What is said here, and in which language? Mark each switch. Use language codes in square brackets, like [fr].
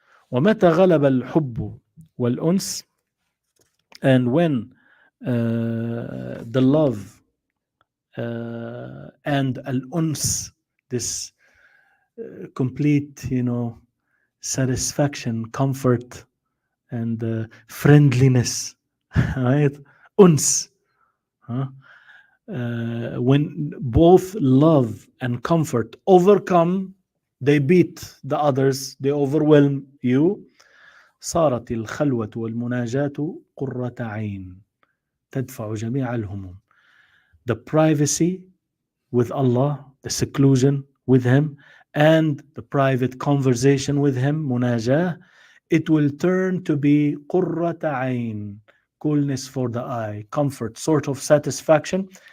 [ar] ومتى غلب الحب والأنس, [en] and when the love and al-uns, this complete satisfaction, comfort, and friendliness, right? Uns. When both love and comfort overcome, they beat the others, they overwhelm you. [ar] صارت الخلوة والمناجاة قرة عين تدفع جميع الهموم. [en] The privacy with Allah, the seclusion with Him, and the private conversation with Him, munajah, it will turn to be قرة عين, coolness for the eye, comfort, sort of satisfaction.